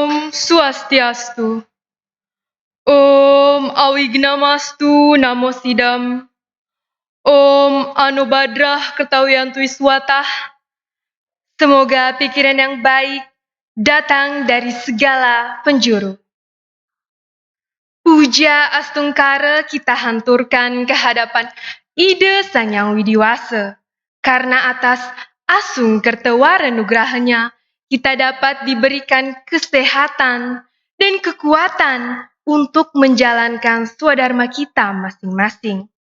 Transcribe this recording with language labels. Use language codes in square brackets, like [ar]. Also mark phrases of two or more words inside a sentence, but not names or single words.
[sa] Swastiastu. Om Awignamastu Namo Sidam. Om Anubadrah Kertawiyantu Iswatah. [id] Semoga pikiran yang baik datang dari segala penjuru. Puja Astungkara kita hanturkan ke hadapan Ide Sang Yang Widiwasa. Karena atas Asung Kertawara Nugrahanya, kita dapat diberikan kesehatan dan kekuatan untuk menjalankan swadharma kita masing-masing.